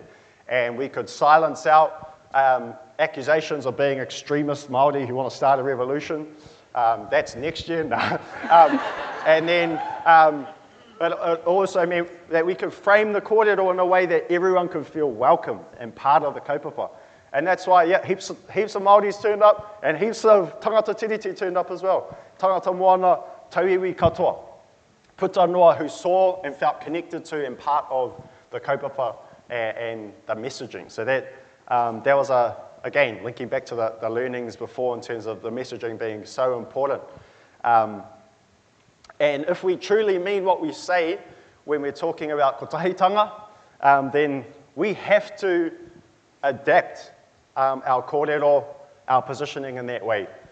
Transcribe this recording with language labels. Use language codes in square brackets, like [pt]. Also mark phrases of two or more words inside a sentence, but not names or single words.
[en] And we could silence out accusations of being extremist Māori who want to start a revolution. That's next year. No. And then it also meant that we could frame the kōrero in a way that everyone could feel welcome and part of the kaupapa. And that's why, heaps of Māoris turned up, and heaps of [mi] tangata tiriti [en] turned up as well. [mi] Tangata moana, tauiwi katoa, puta noa [en] who saw and felt connected to and part of the kaupapa and the messaging. So that was again, linking back to the learnings before in terms of the messaging being so important. And if we truly mean what we say when we're talking about kotahitanga, then we have to adapt our kōrero, our positioning in that way.